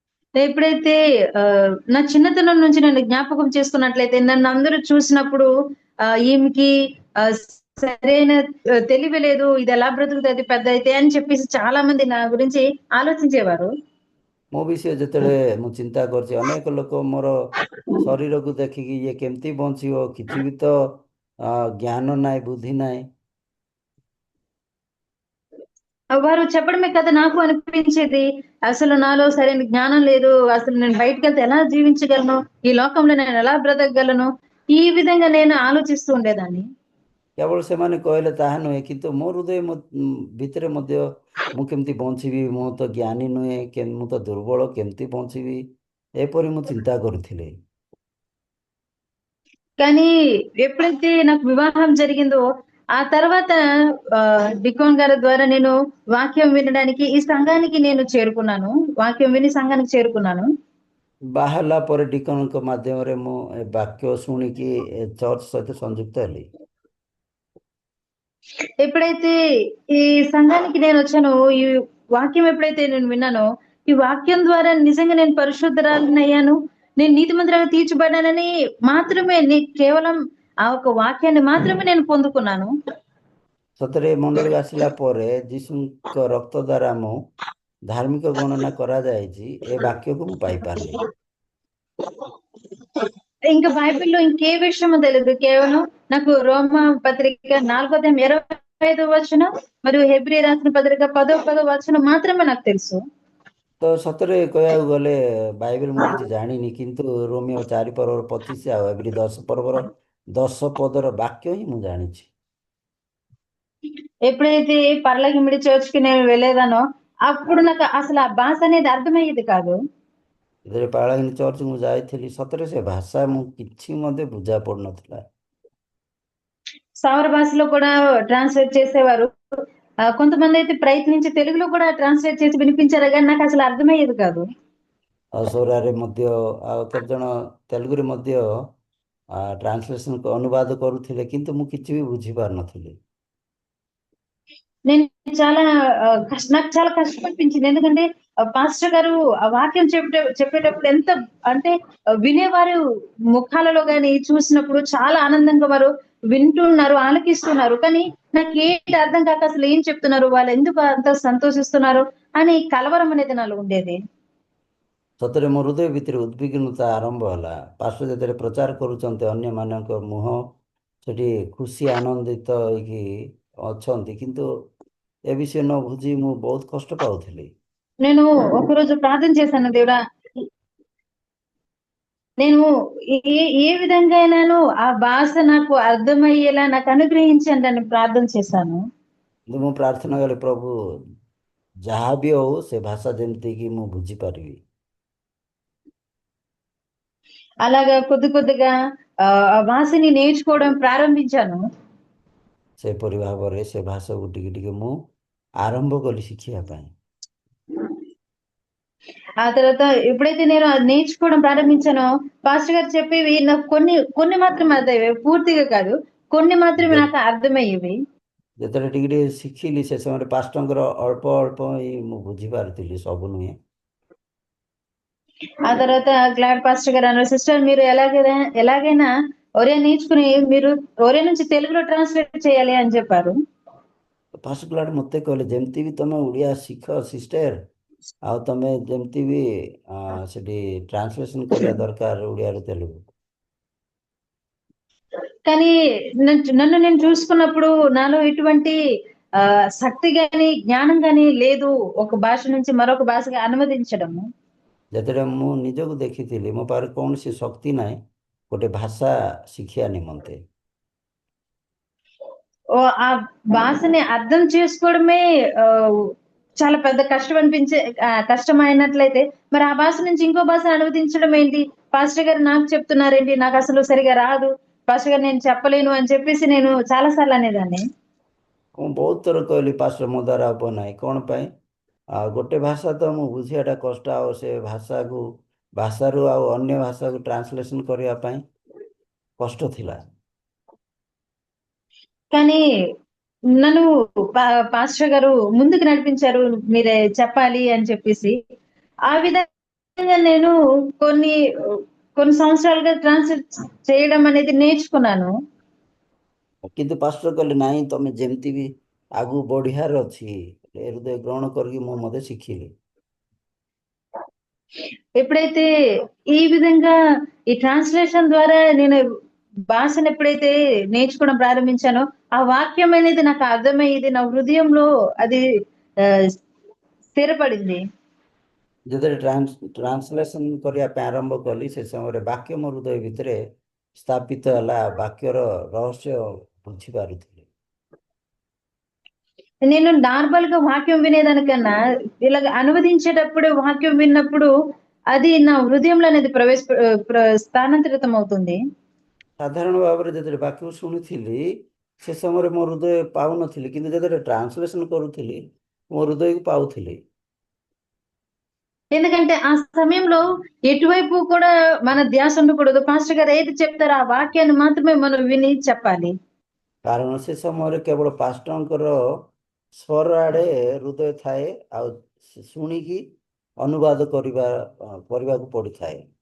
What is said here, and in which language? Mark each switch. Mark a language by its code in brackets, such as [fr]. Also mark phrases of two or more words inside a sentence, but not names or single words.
[te] ఎప్పుడైతే నా చిన్నతనం నుంచి నన్ను జ్ఞాపకం చేసుకున్నట్లయితే, నన్ను అందరూ చూసినప్పుడు ఈమెకి సరైన తెలివి లేదు, ఇది ఎలా బ్రతుకుతుంది పెద్ద అయితే అని చెప్పేసి చాలా మంది నా గురించి ఆలోచించేవారు. [or] ମୋ ବିଷୟ ଯେତେବେଳେ ମୁଁ ଚିନ୍ତା କରିଛି, ଅନେକ ଲୋକ ମୋର ଶରୀରକୁ ଦେଖିକି ଇଏ କେମିତି ବଞ୍ଚିବ, କିଛି ବି ତ ଜ୍ଞାନ ନାହିଁ, ବୁଦ୍ଧି ନାହିଁ। [te] వారు చెప్పడమే కదా నాకు అనిపించేది, అసలు నాలో సరైన జ్ఞానం లేదు, అసలు నేను బయటకు వెళ్తే ఎలా జీవించగలను, ఈ లోకంలో నేను ఎలా బ్రతకగలను, ఈ విధంగా నేను ఆలోచిస్తూ ఉండేదాన్ని. [or] କେବଳ ସେମାନେ କହିଲେ ତାହା ନୁହେଁ, କିନ୍ତୁ ମୋ ହୃଦୟ ଭିତରେ ମଧ୍ୟ ମୁଁ କେମିତି ବଞ୍ଚିବି, ମୁଁ ତ ଜ୍ଞାନୀ ନୁହେଁ, ମୁଁ ତ ଦୁର୍ବଳ, କେମିତି ବଞ୍ଚିବି, ଏପରି ମୁଁ ଚିନ୍ତା କରୁଥିଲି। [te] కానీ ఎప్పుడైతే నాకు వివాహం జరిగిందో ఆ తర్వాత డికోన్ గారి ద్వారా నేను వాక్యం వినడానికి ఈ సంఘానికి నేను చేరుకున్నాను. వాక్యం విని సంఘానికి చేరుకున్నాను. [or] ବାହାରିଲା ପରେ ଡିକନଙ୍କ ମାଧ୍ୟମରେ ମୁଁ ଏ ବାକ୍ୟ ଶୁଣିକି ଏ ଚର୍ଚ୍ଚ ସହିତ ସଂଯୁକ୍ତ ହେଲି। [te] ఎప్పుడైతే ఈ సంఘానికి నేను వచ్చానో, ఈ వాక్యం ఎప్పుడైతే నేను విన్నానో, ఈ వాక్యం ద్వారా నిజంగా నేను పరిశుద్ధరాలిని అయ్యాను, నేను నీతిమంతురాలుగా తీర్చబడ్డానని మాత్రమే, కేవలం ఆ ఒక వాక్యాన్ని మాత్రమే నేను పొందుకున్నాను. [or] ସତରେ ଏ ମଣ୍ଡଳୀକୁ ଆସିଲା ପରେ ଯୀଶୁଙ୍କ ରକ୍ତ ଦ୍ୱାରା ମୁଁ ଧାର୍ମିକ ଗଣନା କରାଯାଇଛି, ଏ ବାକ୍ୟକୁ ମୁଁ ପାଇପାରିଲି। [te] ఇంకా బైబిల్లో ఇంకే విషయమో తెలియదు, కేవలం నాకు రోమ పత్రిక 4:25 మరియు హెబ్రీ రాసిన పత్రిక 10:10 మాత్రమే నాకు తెలుసు. [or] ତ ସତରେ କହିବାକୁ ଗଲେ ବାଇବେଲ ମୁଁ କିଛି ଜାଣିନି, କିନ୍ତୁ ରୋମିଓ 4:25 ଆଉ ଏଭ୍ରି 10 ପଦର ବାକ୍ୟ ହିଁ ମୁଁ ଜାଣିଛି। [te] ఎప్పుడైతే పర్లగిమిడి చర్చ్ కి నేను వెళ్ళేదానో అప్పుడు నాకు అసలు ఆ భాష అనేది అర్థమయ్యేది కాదు. [or] ଯେତେବେଳେ ପାଳାଗିନି ଚର୍ଚ୍ଚ ମୁଁ ଯାଇଥିଲି, ସତରେ ସେ ଭାଷା ମୁଁ କିଛି ମଧ୍ୟ ବୁଝା ପଡୁନଥିଲା। [te] సౌర భాషలో కూడా ట్రాన్స్లేట్ చేసేవారు, కొంతమంది అయితే ప్రయత్నించి తెలుగులో కూడా ట్రాన్స్లేట్ చేసి వినిపించారు, కానీ నాకు అసలు అర్థమయ్యేది కాదు. [or] ଆଉ ସୋରାରେ ମଧ୍ୟ ଆଉ କେତେଜଣ ତେଲୁଗୁରେ ମଧ୍ୟ ଟ୍ରାନ୍ସଲେସନ୍ ଅନୁବାଦ କରୁଥିଲେ, କିନ୍ତୁ ମୁଁ କିଛି ବି ବୁଝିପାରୁନଥିଲି। [te] నేను చాలా నాకు చాలా కష్టం అనిపించింది, ఎందుకంటే పాస్టర్ గారు ఆ వాక్యం చెప్పేటప్పుడు ఎంత అంటే వినేవారు ముఖాలలో గాని చూసినప్పుడు చాలా ఆనందంగా వారు వింటున్నారు, ఆలకిస్తున్నారు, కానీ నాకు ఏంటి అర్థం కాక అసలు ఏం చెప్తున్నారు, వాళ్ళు ఎందుకు అంత సంతోషిస్తున్నారు అని కలవరం అనేది నాలో ఉండేది. [or] ସତରେ ମୋ ହୃଦୟ ଭିତରେ ଉଦ୍ବିଗ୍ନତା ଆରମ୍ଭ ହେଲା। ପାଷ୍ଟର ଯେତେବେଳେ ପ୍ରଚାର କରୁଛନ୍ତି, ଅନ୍ୟମାନଙ୍କ ମୁହଁ ସେଠି ଖୁସି ଆନନ୍ଦିତ ହେଇକି ଅଛନ୍ତି, କିନ୍ତୁ ଏ ବିଷୟ ନ ବୁଝି ମୁଁ ବହୁତ କଷ୍ଟ ପାଉଥିଲି। [te] నేను ఒకరోజు ప్రార్థన చేశాను, దేవుడా నేను ఏ విధంగా అయినాను ఆ భాష నాకు అర్థమయ్యేలా నాకు అనుగ్రహించండి అని ప్రార్థన చేశాను. [or] କିନ୍ତୁ ମୁଁ ପ୍ରାର୍ଥନା କଲି, ପ୍ରଭୁ ଯାହା ବି ହଉ ସେ ଭାଷା ଯେମିତିକି ମୁଁ ବୁଝିପାରିବି। [te] అలాగా కొద్ది కొద్దిగా ఆ భాషని నేర్చుకోవడం ప్రారంభించాను. [or] ସେପରି ଭାବରେ ସେ ଭାଷାକୁ ଟିକେ ଟିକେ ମୁଁ ଆରମ୍ଭ కలి ଶିଖିବା ପାଇଁ। [te] ఆ తర్వాత ఎప్పుడైతే నేను అది నేర్చుకోవడం ప్రారంభించానో, పాస్టర్ గారు చెప్పేవి నాకు కొన్ని కొన్ని మాత్రమే అర్థమయ్యేవి, పూర్తిగా కాదు, కొన్ని మాత్రమే నాకు అర్థమయ్యేవి. [or] ଯେତେବେଳେ ଟିକେ ଟିକେ ଶିଖିଲି, ସେ ସମୟରେ ପାଷ୍ଟରଙ୍କର ଅଳ୍ପ ଅଳ୍ପ ହିଁ ମୁଁ ବୁଝିପାରୁଥିଲି, ସବୁ ନୁହେଁ। [te] ఆ తర్వాత గ్లాడ్ పాస్టర్ గారు అన్నారు, సిస్టర్ మీరు ఎలాగైనా ఒరియా నేర్చుకుని మీరు ఒరియా నుంచి తెలుగులో ట్రాన్స్లేట్ చేయాలి అని చెప్పారు. [or] ପାଷ୍ଟର ଗ୍ଲାଡ୍ ମୋତେ କହିଲେ, ଯେମିତି ବି ତମେ ଓଡ଼ିଆ ଶିଖ ସିଷ୍ଟର, ଆଉ ତମେ ଯେମିତି ବି ସେଠି ଟ୍ରାନ୍ସଲେସନ୍ କରିବା ଦରକାର ଓଡ଼ିଆରୁ తెలుగు। [te] కానీ నన్ను నేను చూసుకున్నప్పుడు నాలో ఎటువంటి శక్తి గాని జ్ఞానం గాని లేదు ఒక భాష నుంచి మరొక భాషగా అనువదించడము। [or] ଯେତେବେଳେ ମୁଁ ନିଜକୁ ଦେଖିଥିଲି, ମୋ ପାଖରେ କୌଣସି ଶକ୍ତି ନାହିଁ ଗୋଟେ ଭାଷା ଶିଖିବା ନିମନ୍ତେ। [te] ఆ భాషని అర్థం చేసుకోవడమే చాలా పెద్ద కష్టం కష్టమైనట్లయితే మరి ఆ భాష నుంచి ఇంకో భాష అనువదించడం ఏంటి, పాస్టర్ గారు నాకు చెప్తున్నారేంటి, నాకు అసలు సరిగా రాదు, పాస్టర్ గారు నేను చెప్పలేను అని చెప్పేసి నేను చాలా సార్లు అనేదాన్ని। [or] ମୁଁ ବହୁତ ଥର କହିଲି, ପାଷ୍ଟର ମୋ ଦ୍ୱାରା ହବ ନାହିଁ, କ'ଣ ପାଇଁ? ଆଉ ଗୋଟେ ଭାଷା ତ ମୁଁ ବୁଝିବାଟା କଷ୍ଟ, ଆଉ ସେ ଭାଷାରୁ ଆଉ ଅନ୍ୟ ଭାଷାକୁ ଟ୍ରାନ୍ସଲେସନ୍ କରିବା ପାଇଁ କଷ୍ଟ ଥିଲା। [te] కానీ నన్ను పాస్టర్ గారు ముందుకు నడిపించారు, మీరే చెప్పాలి అని చెప్పేసి। ఆ విధంగా నేను కొన్ని కొన్ని సంవత్సరాలుగా ట్రాన్స్లేట్ చేయడం అనేది నేర్చుకున్నాను। [or] କିନ୍ତୁ ପାଷ୍ଟର କହିଲେ ନାଇଁ ତମେ ଯେମିତି ବି ଆଗକୁ ବଢିବାର ଅଛି ଏ ହୃଦୟ ଗ୍ରହଣ କରିକି ମୁଁ ମଧ୍ୟ ଶିଖିଲି। [te] ఎప్పుడైతే ఈ విధంగా ఈ ట్రాన్స్లేషన్ ద్వారా నేను భాషను ఎప్పుడైతే నేర్చుకోవడం ప్రారంభించానో ఆ వాక్యం అనేది నాకు అర్థమయ్యేది, నా హృదయంలో అది ఆ, స్థిరపడింది. [or] ଯେତେବେଳେ ଟ୍ରାନ୍ସଲେସନ କରିବା ପାଇଁ ଆରମ୍ଭ କଲି ସେ ସମୟରେ ବାକ୍ୟ ମୋ ହୃଦୟ ଭିତରେ ସ୍ଥାପିତ ହେଲା, ବାକ୍ୟର ରହସ୍ୟ ବୁଝିପାରୁଥିଲି। [te] నేను నార్మల్ గా వాక్యం వినేదానికన్నా ఇలాగ అనువదించేటప్పుడు వాక్యం విన్నప్పుడు అది నా హృదయంలో అనేది స్థానాంతరితం అవుతుంది. [or] ସାଧାରଣ ଭାବରେ ଯେତେବେଳେ ବାକ୍ୟକୁ ଶୁଣୁଥିଲି ସେ ସମୟରେ ମୋ ହୃଦୟ ପାଉନଥିଲି, କିନ୍ତୁ ଯେତେବେଳେ ଟ୍ରାନ୍ସଲେସନ କରୁଥିଲି ମୋ ହୃଦୟକୁ ପାଉଥିଲି। [te] ఎందుకంటే ఆ సమయంలో ఎటువైపు కూడా మన ధ్యాస ఉండకూడదు. పాస్టర్ గారు ఏది చెప్తారో ఆ వాక్యాన్ని మాత్రమే మనం విని చెప్పాలి. [or] କାରଣ ସେ ସମୟରେ କେବଳ ପାଷ୍ଟରଙ୍କର ସ୍ୱର ଆଡ଼େ ହୃଦୟ ଥାଏ, ଆଉ ଶୁଣିକି ଅନୁବାଦ କରିବାକୁ ପଡ଼ିଥାଏ।